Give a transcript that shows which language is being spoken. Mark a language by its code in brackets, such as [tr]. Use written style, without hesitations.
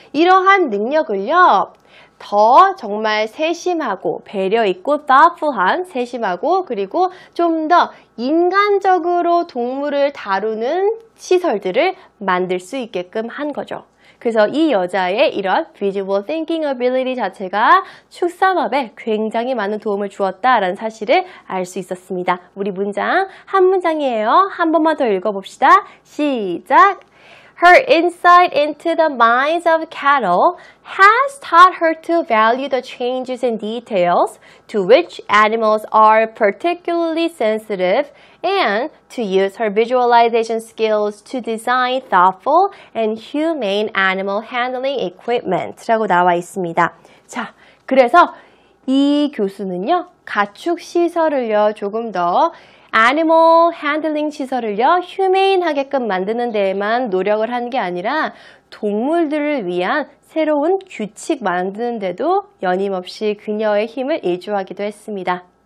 [ko] 이러한 능력을요. 더 정말 세심하고 배려 있고 thoughtful한 세심하고 그리고 좀 더 인간적으로 동물을 다루는 시설들을 만들 수 있게끔 한 거죠. 그래서 이 여자의 이런 visual thinking ability 자체가 축산업에 굉장히 많은 도움을 주었다라는 사실을 알 수 있었습니다. 우리 문장 한 문장이에요. 한 번만 더 읽어봅시다. 시작! [en] Her insight into the minds of cattle has taught her to value the changes in details to which animals are particularly sensitive and to use her visualization skills to design thoughtful and humane animal handling equipment [ko] 라고 나와 있습니다. 자, 그래서 이 교수는요, 가축 시설을요, 조금 더 애니멀 핸들링 시설을요, 휴메인하게끔 만드는 데에만 노력을 한 게 아니라 동물들을 위한 새로운 규칙 만드는 데도 연임없이 그녀의 힘을 일조하기도 했습니다.